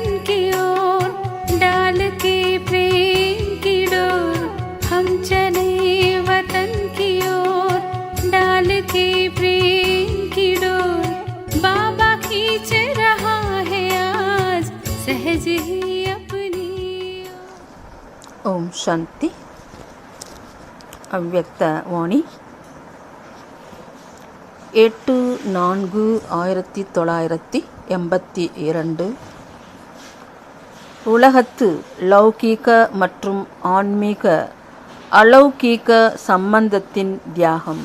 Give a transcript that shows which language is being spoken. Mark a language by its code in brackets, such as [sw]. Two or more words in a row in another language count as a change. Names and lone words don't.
[hi] की ओर डाल के प्रेम की डोर। हम चले वतन की ओर डाल के प्रेम की डोर। बाबा खींच रहा है आज सहज ही अपनी। [sa] ओम् शान्ति. [ta] அவ்யக்த வாணி 8/4/1982. உலகத்து லௌகீக மற்றும் ஆன்மீக அலௌகீக சம்பந்தத்தின் தியாகம்.